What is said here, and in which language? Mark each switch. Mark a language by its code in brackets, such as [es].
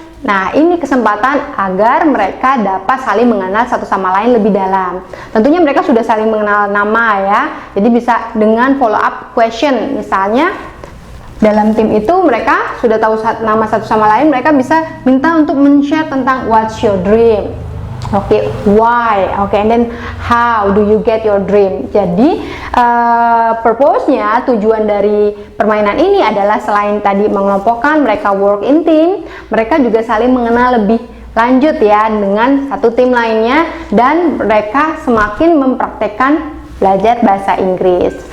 [id] Nah, ini kesempatan agar mereka dapat saling mengenal satu sama lain lebih dalam. Tentunya mereka sudah saling mengenal nama ya. Jadi bisa dengan follow up question. Misalnya dalam tim itu mereka sudah tahu nama satu sama lain, mereka bisa minta untuk men-share tentang [en] what's your dream. Oke, why? Oke, and then how do you get your dream? [id] Jadi purpose-nya, tujuan dari permainan ini adalah selain tadi mengelompokkan, mereka [en] work in team, [id] mereka juga saling mengenal lebih lanjut ya dengan satu tim lainnya, dan mereka semakin mempraktekkan belajar bahasa Inggris.